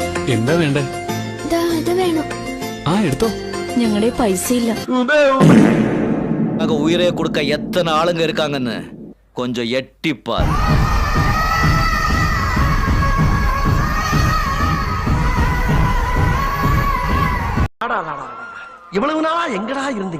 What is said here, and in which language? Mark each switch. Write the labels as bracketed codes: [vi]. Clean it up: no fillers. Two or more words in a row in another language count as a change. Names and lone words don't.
[ml] എന്താ വേണ്ടേ? ഇത് വേണം. ആ എടുത്തോ. ഞങ്ങളുടെ പൈസ ഇല്ല. [ta] உயிரை கொடுக்க எத்தனை ஆளுங்க இருக்காங்கன்னு கொஞ்சம் எட்டிப்பார். இவ்வளவு நாளா எங்கடா இருந்தீங்க?